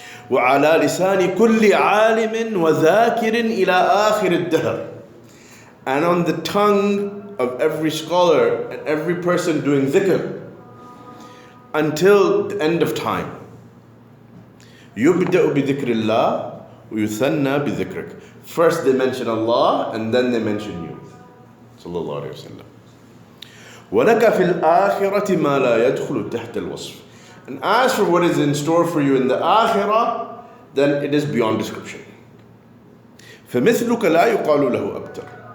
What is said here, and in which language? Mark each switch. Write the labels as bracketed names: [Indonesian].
[Arabic] وعلى لسان كل عالم وذاكر إلى آخر الدهر. [English] And on the tongue of every scholar and every person doing dhikr until the end of time. [Arabic] يبدأ بذكر الله ويثنى بذكرك. [English] First they mention Allah and then they mention you. [Arabic] Sallallahu alayhi wa sallam. وَلَكَ فِي الْآخِرَةِ مَا لَا يَدْخُلُ تَحْتَ الْوَصْفِ. [English] And as for what is in store for you in the akhirah, then it is beyond description. [Arabic] فَمِثْلُكَ لَا يُقَالُ لَهُ أَبْتَرٌ.